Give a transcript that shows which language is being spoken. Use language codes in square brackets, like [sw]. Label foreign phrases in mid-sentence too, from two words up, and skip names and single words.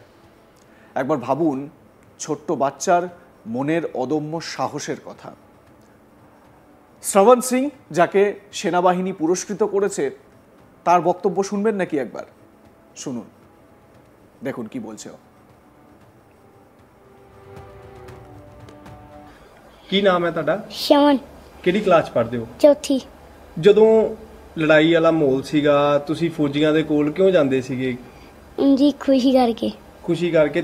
[bn] একবার ভাবুন ছোট্ট বাচ্চার মনের অদম্য সাহসের কথা। শ্রবণ সিং, যাকে সেনাবাহিনী পুরস্কৃত করেছে, তার বক্তব্য শুনবেন নাকি? একবার শুনুন, দেখুন কি বলছে। [pa] ਕੀ ਨਾਮ ਹੈ ਤੁਹਾਡਾ? ਸ਼ਮਨ। ਕਿਹੜੀ ਕਲਾਸ ਪੜ੍ਹਦੇ ਹੋ? ਚੌਥੀ। ਜਦੋਂ ਲੜਾਈ ਵਾਲਾ ਮਾਹੌਲ ਸੀਗਾ, ਤੁਸੀਂ ਫੌਜੀਆਂ ਦੇ ਕੋਲ ਕਿਉਂ ਜਾਂਦੇ ਸੀਗੇ? ਜੀ ਖੁਸ਼ੀ ਕਰਕੇ। ਖੁਸ਼ੀ ਕਰਕੇ।